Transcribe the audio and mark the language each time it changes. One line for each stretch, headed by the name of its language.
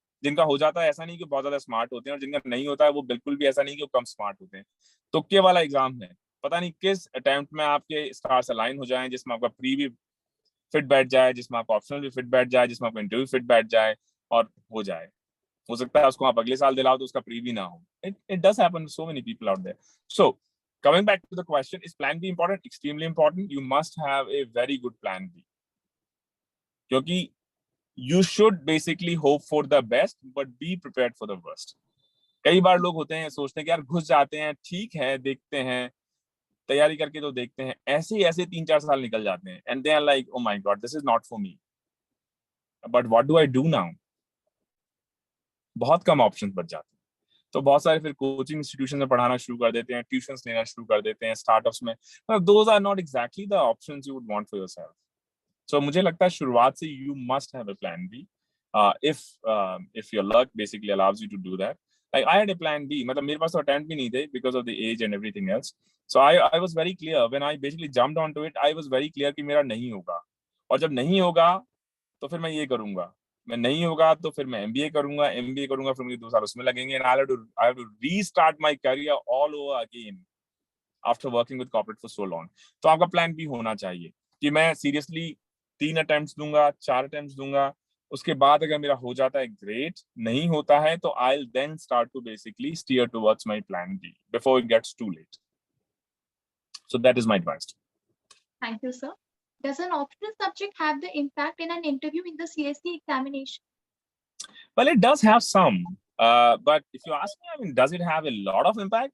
Hindi: जिनका हो जाता है ऐसा नहीं कि बहुत ज्यादा स्मार्ट होते हैं, और जिनका नहीं होता है वो बिल्कुल भी ऐसा नहीं कि वो कम स्मार्ट होते हैं. तुक्के वाला एग्जाम है, पता नहीं किस अटेम्प्ट में आपके स्टार्स अलाइन हो जाएं, जिसमें आपका प्री भी फिट बैठ जाए, जिसमें आपका ऑप्शनल भी फिट बैठ जाए, जिसमें आपका इंटरव्यू फिट बैठ जाए और हो जाए. हो सकता है उसको आप अगले साल दिलाओ तो उसका प्री भी ना हो.
English: It does happen to so many people out there. So coming back to the question, is plan B important? Extremely important. You must have a very good plan B,
Hindi: क्योंकि
English: you should basically hope for the best but be prepared for the worst.
Hindi: कई बार लोग होते हैं सोचते हैं कि यार घुस जाते हैं, ठीक है देखते हैं, तैयारी करके तो देखते हैं, ऐसे ही ऐसे 3-4 साल निकल जाते हैं
English: and they are like oh my god this is not for me, but what do I do now?
Hindi: बहुत कम ऑप्शंस बच जाते हैं, तो बहुत सारे फिर कोचिंग इंस्टीट्यूशन में पढ़ाना शुरू कर देते हैं, ट्यूशंस लेना शुरू कर देते हैं, स्टार्टअप्स में.
English: those are not exactly the options you would want for yourself. So
Hindi: मुझे लगता है शुरुआत से
English: you must have a plan B, if your luck basically allows you to do that. Like I had a plan B,
Hindi: मतलब मेरे पास तो
English: attempt
Hindi: भी नहीं थे
English: because of the age and everything else. So I was very clear when I basically jumped onto it. I was very clear
Hindi: कि मेरा नहीं होगा, और जब नहीं होगा तो फिर मैं ये करूंगा, मैं नहीं होगा तो फिर मैं MBA करूंगा, MBA करूंगा फिर मुझे 2 साल उसमें लगेंगे,
English: and I have to restart my career all over again after working with corporate for so long.
Hindi: तो आपका plan B होना चाहिए कि मैं seriously 3 अटेम्प्ट्स दूंगा, 4 अटेम्प्ट्स दूंगा, उसके बाद अगर मेरा हो जाता है ग्रेट, नहीं होता है तो
English: I'll then start to basically steer towards my plan B before it gets too late. So that is my advice. Thank you, sir. Does an optional subject have the impact in an interview in the CSE examination? Well, it does have some, but if you ask me, I mean, does it have a lot of impact?